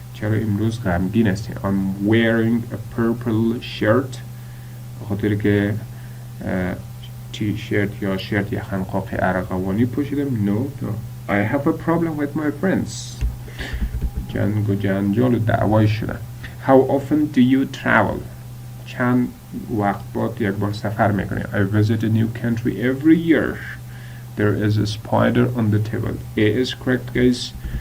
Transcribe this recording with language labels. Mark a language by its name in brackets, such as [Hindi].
[Persian] چرا امروز غمگین هستی؟ [English] I'm wearing a purple shirt. [Persian] بخاطر که تی شرت یا شرت یخن قاقی ارغوانی پوشیدم. [English] No. I have a problem with my friends. [Persian] جنگ و جنجال و دعوای شدن. [English] How often do you travel? [Persian] چند وقت بعد یک بار سفر میکنی؟ [English] I visit a new country every year. There is a spider on the table. A is correct, guys.